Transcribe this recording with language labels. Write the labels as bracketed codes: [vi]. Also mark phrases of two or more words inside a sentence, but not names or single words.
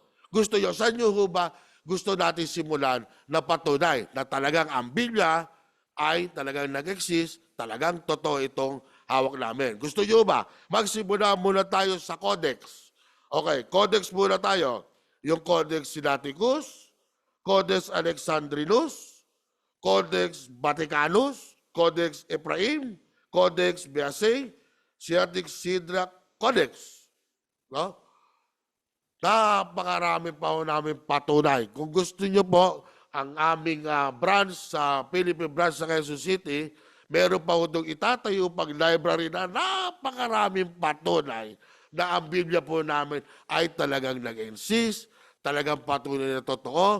[tl] Gusto nyo, saan nyo ba gusto natin simulan na patunay na talagang ang Biblia ay talagang nag-exist, talagang totoo itong hawak namin. Gusto nyo ba? Magsimula muna tayo sa Codex. Okay, Codex muna tayo. Yung Codex Sinaiticus, Codex Alexandrinus, Codex Vaticanus, Codex Ephraim, Codex Beasae, Sinaitic Sidrach Codex. No? Napakarami pa ho namin patunay. Kung gusto nyo po, ang aming branch sa [en] Philippine branch [tl] sa Quezon City, meron pa ho itong itatayo pag library na napakaraming patunay na ang Biblia po namin ay talagang nag-insist, talagang patunay na totoo.